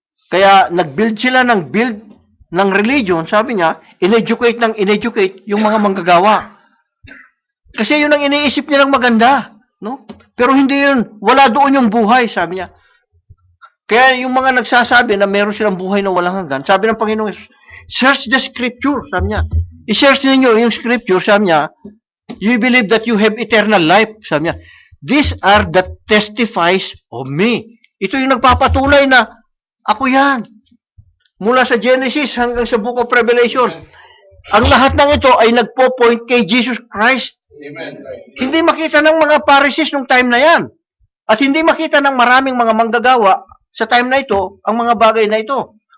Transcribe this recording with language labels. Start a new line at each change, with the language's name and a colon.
Filipino: Kaya nag-build sila ng religion, sabi niya, in-educate yung mga manggagawa. Kasi yun ang iniisip nilang maganda. No? Pero hindi yun, wala doon yung buhay, sabi niya. Kaya yung mga nagsasabi na meron silang buhay na walang hanggan, sabi ng Panginoon,
English: search the scripture,
Filipino: sabi niya. I-search ninyo yung scripture, sabi niya,
English: you believe that you have eternal life,
Filipino: sabi niya.
English: These are the testifies of me.
Filipino: Ito yung nagpapatunay na, ako yan. Mula sa Genesis hanggang sa Book of Revelation. Ang lahat ng ito ay nagpo-point kay Jesus Christ.
English: Amen.
Filipino: Hindi makita ng mga Pharisees nung time na yan. At hindi makita ng maraming mga manggagawa sa time na ito, ang mga bagay na ito.